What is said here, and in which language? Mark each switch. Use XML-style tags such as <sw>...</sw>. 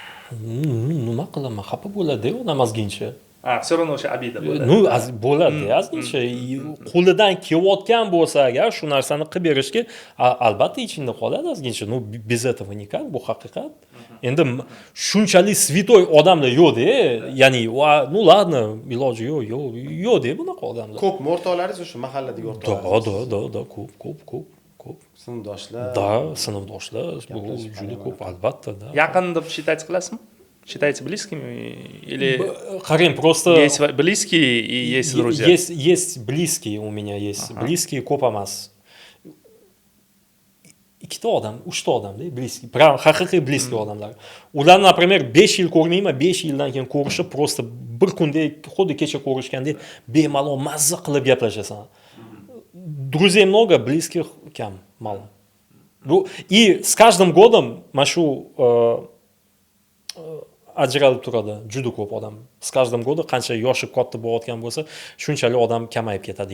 <uz>Nima qilaman? Xafa bo'ladi odam ozgincha. Все равно o'sha обида bo'ladi. Bo'ladi, ozgincha. Qo'lidan kelayotgan bo'lsa agar shu narsani qilib berishga albatta ichingda qoladi ozgincha.</uz> <ru>Без этого никак,</ru> <uz>bu haqiqat. Endi shunchalik svitoy odamlar yo'q-da. Ya'ni,</uz> <ru>ладно,</ru> <uz>iloji yo'q-da bunaqa odamlar. Ko'p o'rtoqlaringiz o'sha mahalladagi o'rtoqlar. Ko'p. Sinfdoshlar.</uz> <ru>Да,</ru> <uz>sinfdoshlar, bu juda ko'p albatta, да. Yaqin deb считать qilasizmi?</uz> <ru>Считаете близкими или</ru> <uz>Qarang, просто</uz> <ru>есть близкие и есть друзья? Есть близкие у меня есть.</ru> <uz>Близкие ko'p emas. Ikkita odam, uchta odamda близкий. Haqiqiy близкий odamlar. Ularni, например, 5 yil ko'rmayman, 5 yildan keyin ko'rishib, просто bir kundek, xuddi kecha ko'rishgandek bemalol mazza qilib gaplashasan.</uz> <ru>Друзей много, близких кам, мало. И с каждым годом</ru> <uz>машу ajralib turadi juda ko'p odam.</uz> <ru>С каждым годом</ru> <uz>qancha yoshi katta bo'layotgan bo'lsa, shunchalik odam kamayib ketadi.</uz>